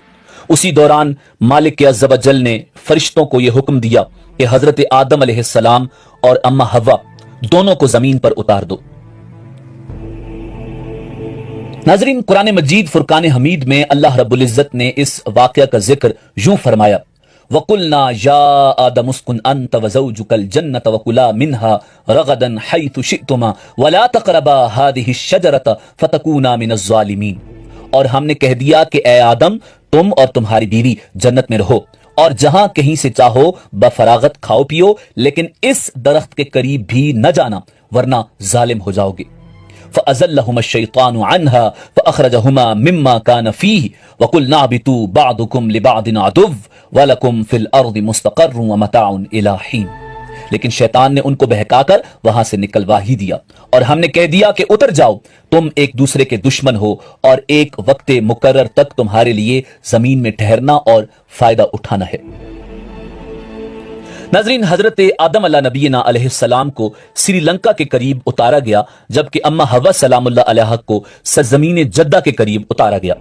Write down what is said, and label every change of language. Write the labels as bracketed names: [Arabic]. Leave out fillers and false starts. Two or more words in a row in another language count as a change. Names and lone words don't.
[Urdu] اسی دوران مالک [Arabic] عز وجل [Urdu] نے فرشتوں کو یہ حکم دیا کہ حضرت آدم علیہ السلام اور اماں حوا دونوں کو زمین پر اتار دو. ناظرین، قرآن مجید فرقان حمید میں اللہ رب العزت نے اس واقعے کا ذکر یوں فرمایا, [Arabic] وقلنا يا آدم اسكن أنت وزوجك الجنة وكلا منها رغدا حيث شئتما ولا تقربا هذه الشجرة فتكونا من الظالمين. [Urdu] اور ہم نے کہہ دیا کہ اے آدم، تم اور تمہاری بیوی جنت میں رہو اور جہاں کہیں سے چاہو بفراغت کھاؤ پیو، لیکن اس درخت کے قریب بھی نہ جانا ورنہ ظالم ہو جاؤ گے. [Arabic] فأزلهما الشيطان عنها فأخرجهما مما كانا فيه وقلنا اهبطوا بعضكم لبعض عدو ولكم في الأرض مستقر ومتاع إلى حين. [Urdu] لیکن شیطان نے ان کو بہکا کر وہاں سے نکلوا ہی دیا اور ہم نے کہہ دیا کہ اتر جاؤ، تم ایک دوسرے کے دشمن ہو اور ایک وقت مقرر تک تمہارے لیے زمین میں ٹھہرنا اور فائدہ اٹھانا ہے. ناظرین، حضرت آدم [Arabic] على نبينا عليه السلام [Urdu] کو سری لنکا کے قریب اتارا گیا، جبکہ اماں حوا [Arabic] سلام الله عليها [Urdu] کو سرزمین جدہ کے قریب اتارا گیا.